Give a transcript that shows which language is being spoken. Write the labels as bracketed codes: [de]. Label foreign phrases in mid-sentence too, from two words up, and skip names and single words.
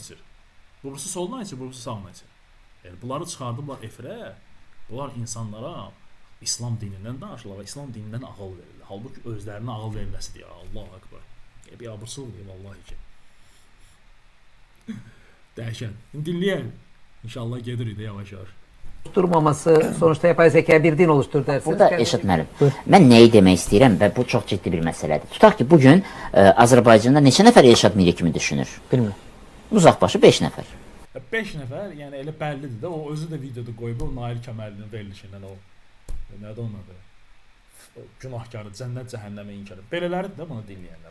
[az] Bu bursu soldan içir, bu bursu sağdan içir. Yəni bunları çıxardıblar efirə. Bunlar insanlara İslam dinindən danışırlar və İslam dinindən ağıl verirlər. Halbuki özlərinə ağıl verilməsidir ya. [ar] الله أكبر. [az] Bir abırsızlıqdır vallahi ki. Dəhşət. Dinləyək. İnşallah gedirik də yavaş-yavaş. [tr] Oluşturmaması sonuçta yapay zeka bir din oluştur dersiniz. [az] Burada Eşit müəllim, mən nəyi demək istəyirəm və bu çox ciddi bir məsələdir. Tutaq ki, bugün Azərbaycanda neçə nəfər Elşad Miri kimi düşünür? Bilmirəm. Uzaqbaşı 5 nəfər. 5 nəfər, yəni elə bəllidir də, o özü də videoda qoyub, o Nail Kəmərlinin verilişindən o nədir onun adı? Günahkarı, cənnət cəhənnəmə inkarı. Belələri də bunu dinləyənlər.